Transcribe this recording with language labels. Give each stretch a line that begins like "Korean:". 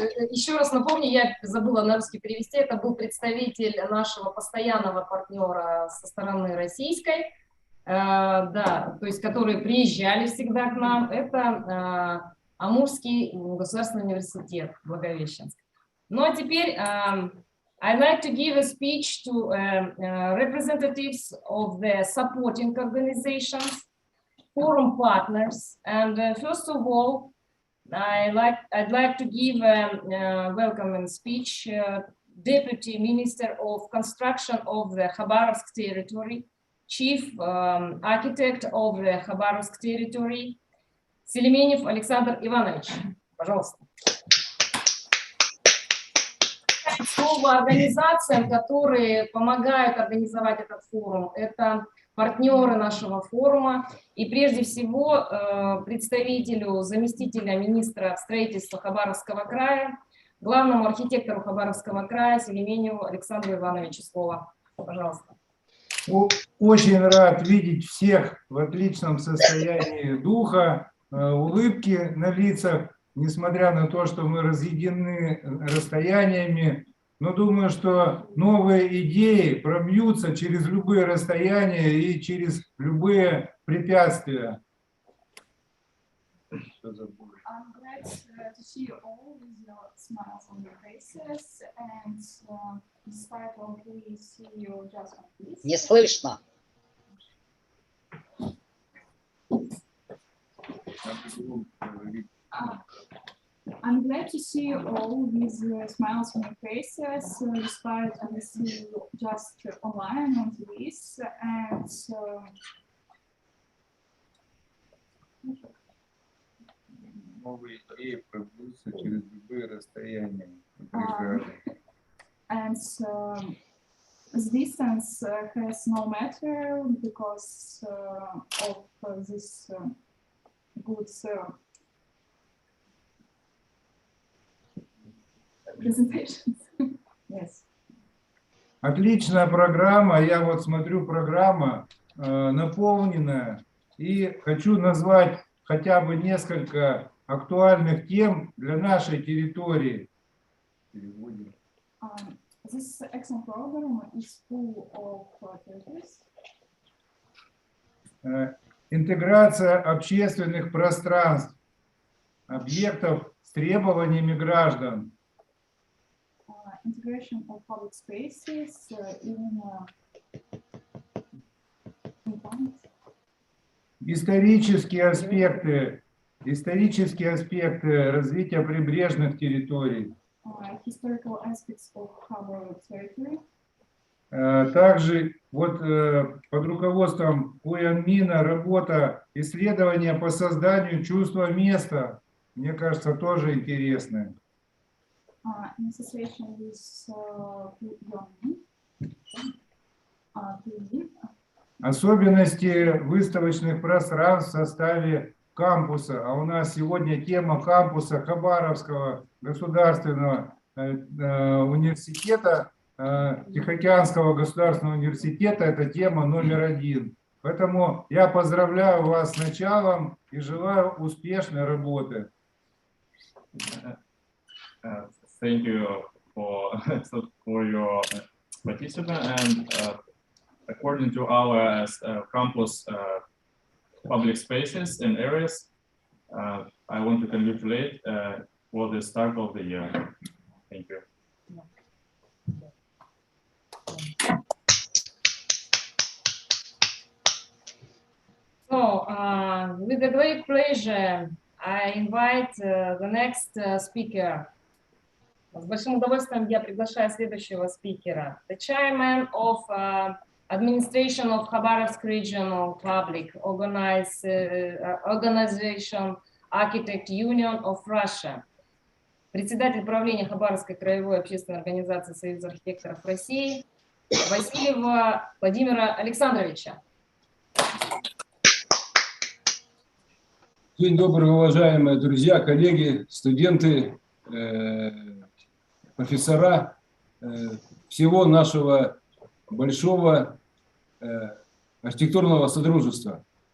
Russian: Еще раз напомню, я забыла на русский перевести, это был представитель нашего постоянного партнера со стороны российской, да, то есть которые приезжали всегда к нам, это Амурский государственный университет Благовещенск. Ну а теперь
English: I'd like to give a speech to representatives of the supporting organizations, forum partners, and first of all, I'd like to give a welcoming speech Deputy Minister of Construction of the Khabarovsk territory, Chief Architect of the Khabarovsk territory, Селеменев Александр Иванович.
Russian: Пожалуйста. Слово организациям, которые помогают организовать этот форум. Это партнеры нашего форума и прежде всего представителю, заместителя министра строительства Хабаровского края, главному архитектору Хабаровского края Селеменеву Александру Ивановичу слово. Пожалуйста. Очень рад видеть всех в отличном состоянии духа, улыбки на лицах, несмотря на то, что мы разъединены расстояниями. Но думаю, что новые идеи пробьются через любые расстояния и через любые препятствия.
English: I'm glad to see you all with your smiles on your faces, and despite all we see you just like this.
Russian: Не слышно.
English: I'm glad to see you all with smiles on your faces, despite we see you just online on this, and
Russian: Новые идеи пробьются через любые расстояния.
English: And the distance has no matter because of this good presentation. Yes.
Russian: Отличная программа. Я вот смотрю, программа наполненная. И хочу назвать хотя бы несколько актуальных тем для нашей территории.
English: This excellent program is full of territories.
Russian: Интеграция общественных пространств, объектов с требованиями граждан.
English: Integration of public spaces in
Russian: Исторические аспекты развития прибрежных территорий.
English: Historical aspects of harbor territory.
Russian: Также вот под руководством Уянмина работа, исследования по созданию чувства места, мне кажется, тоже интересное.
English: In association with
Russian: Особенности выставочных пространств в составе кампуса. А у нас сегодня тема кампуса Хабаровского государственного университета, Тихоокеанского государственного университета. Это тема №1. Поэтому я поздравляю вас с началом и желаю успешной работы.
English: Thank you for your participation, and according to our campus public spaces and areas, I want to congratulate for the start of the year. Thank you. So, with a great pleasure, I invite the next speaker.
Russian: С большим удовольствием я приглашаю следующего спикера.
English: The chairman of Administration of Khabarovsk Regional Public Organization Architect Union of Russia.
Russian: Председатель правления Хабаровской краевой общественной организации Союза архитекторов России Васильева Владимира Александровича. День добрый, уважаемые друзья, коллеги, студенты, профессора всего нашего большого архитектурного содружества.